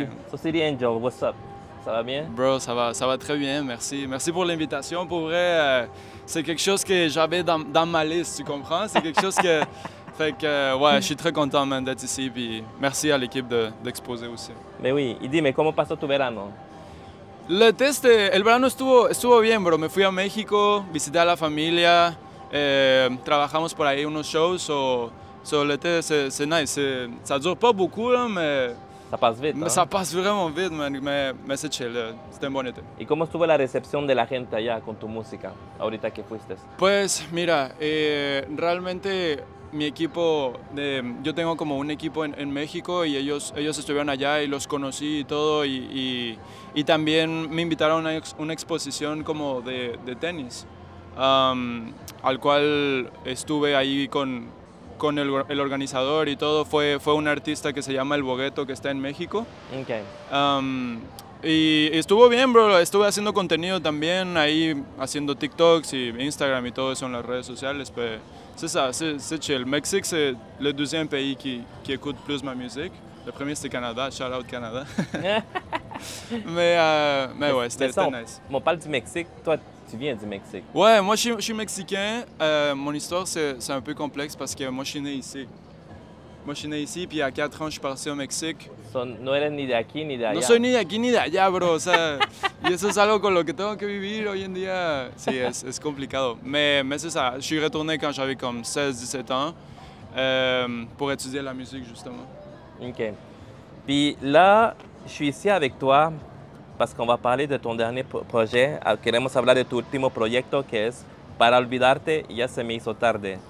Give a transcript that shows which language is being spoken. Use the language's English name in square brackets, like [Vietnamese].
[English] So, CD Angel, what's up? [French] Ça va bien? Bro, ça va très bien, merci. Merci pour l'invitation. Pour vrai, c'est quelque chose que j'avais dans ma liste, tu comprends? C'est quelque chose que... Fait que, ouais, je suis très content, man, d'être ici. Puis merci à l'équipe d'Exposé aussi. Mais oui, [Spanish] y dime, ¿cómo pasó tu verano? El verano estuvo bien, bro. Me fui a México, visité a la familia, trabajamos por ahí unos shows. [French] So l'été, c'est nice. Ça dure pas beaucoup, là, mais... Ça passe vite, Mais hein? ça passe vraiment vite, man. Mais c'est chill. C'était un bon été. [Spanish] ¿Y cómo estuvo la recepción de la gente allá con tu música, ahorita que fuiste? Pues mira, realmente mi equipo, yo tengo como un equipo en México y ellos estuvieron allá y los conocí y todo y también me invitaron a una exposición como de tenis, al cual estuve ahí con el organizador y todo. Fue un artista que se llama El Bogueto, que está en México. Okay. Y estuvo bien, bro. Estuve haciendo contenido también, ahí haciendo TikToks y Instagram y todo eso en las redes sociales. Pero [French] c'est ça, c'est chill. Mexique, c'est le deuxième pays qui écoute plus ma musique. Le premier, c'était Canada. [English] Shout out [French] Canada. mais ouais, c'était nice. On parle du Mexique. Toi, tu viens du Mexique. Ouais, moi, je suis mexicain. Mon histoire, c'est un peu complexe parce que moi, je suis né ici. Moi, je suis né ici, puis à 4 ans, je suis parti au Mexique. [Spanish] No eres ni de aquí ni de allá. No soy ni de aquí ni de allá, bro. O sea, y eso es algo con lo que tengo que vivir hoy en día. Sí, es complicado. [French] Mais c'est ça. Je suis retourné quand j'avais comme 16-17 ans pour étudier la musique, justement. OK. Puis là, je suis ici avec toi parce qu'on va parler de ton dernier projet. [Spanish] Queremos hablar de tu último proyecto que es Para olvidarte, ya se me hizo tarde.